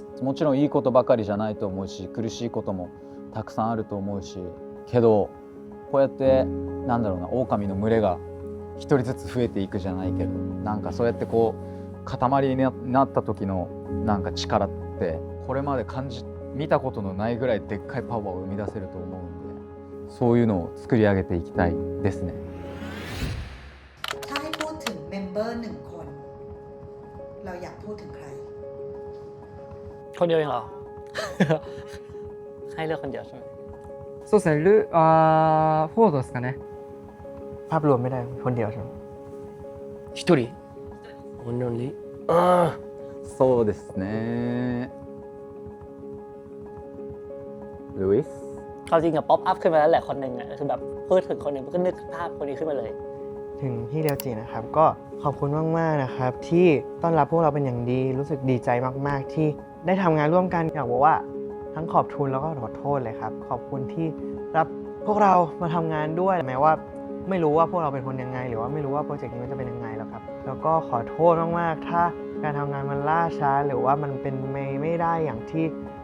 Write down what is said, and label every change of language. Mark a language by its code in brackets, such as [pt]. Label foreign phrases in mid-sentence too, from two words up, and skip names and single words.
[ja] もちろんいいことばかりじゃないと思うし、苦しいこともたくさんあると思うし、けどこうやってなんだろうな、狼の群れが一人ずつ増えていくじゃないけど、なんかそうやってこう塊になった時のなんか力ってこれまで見たことのないぐらいでっかいパワーを生み出せると思うんで、そういうのを作り上げていきたいですね。 [th] ถ้าให้พูดถึงเมมเบอร์1 คนเราอยากพูดถึงใคร คนเดียวเองเหรอ ให้เลือกคนเดียวใช่ไหม [ja] そうですね。フォードですかね。 [th] ภาพรวมไม่ได้คนเดียวใช่ไหม [ja] 一人 Only ああそうですね。ルイス [th] ความจริงกับป๊อปอัพขึ้นมาแล้วแหละคนหนึ่งอ่ะคือแบบพูดถึงคนหนึ่งก็นึกภาพคนนี้ขึ้นมาเลย ถึงพี่เดียวจีนะครับก็ขอบคุณมากๆนะครับที่ต้อนรับพวกเราเป็นอย่างดีรู้สึกดีใจมากๆที่ได้ทำงานร่วมกันอยากบอกว่าทั้งขอบคุณแล้วก็ขอโทษเลยครับขอบคุณที่รับพวกเรามาทำงานด้วยแม้ว่าไม่รู้ว่าพวกเราเป็นคนยังไงหรือว่าไม่รู้ว่าโปรเจกต์นี้มันจะเป็นยังไงแล้วครับแล้วก็ขอโทษมากๆถ้าการทำงานมันล่าช้าหรือว่ามันเป็นไม่ได้อย่างที่